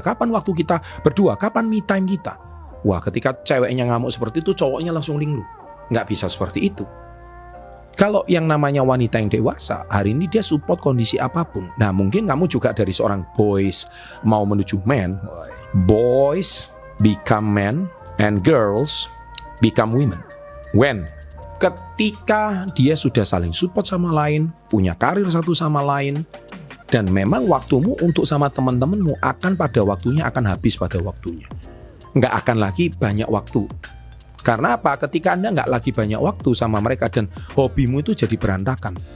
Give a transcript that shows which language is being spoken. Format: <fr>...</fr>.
<id>Kapan waktu kita berdua? Kapan me time kita? Wah, ketika ceweknya ngamuk seperti itu, cowoknya langsung linglung. Nggak bisa seperti itu. Kalau yang namanya wanita yang dewasa, hari ini dia support kondisi apapun. Nah, mungkin kamu juga dari seorang boys mau menuju man.</id> <en>Boys become men and girls become women. When?</en> <id>Ketika dia sudah saling support sama lain, punya karir satu sama lain, dan memang waktumu untuk sama teman-temanmu akan pada waktunya akan habis pada waktunya. Nggak akan lagi banyak waktu. Karena apa? Ketika Anda nggak lagi banyak waktu sama mereka dan hobimu itu jadi berantakan.</id>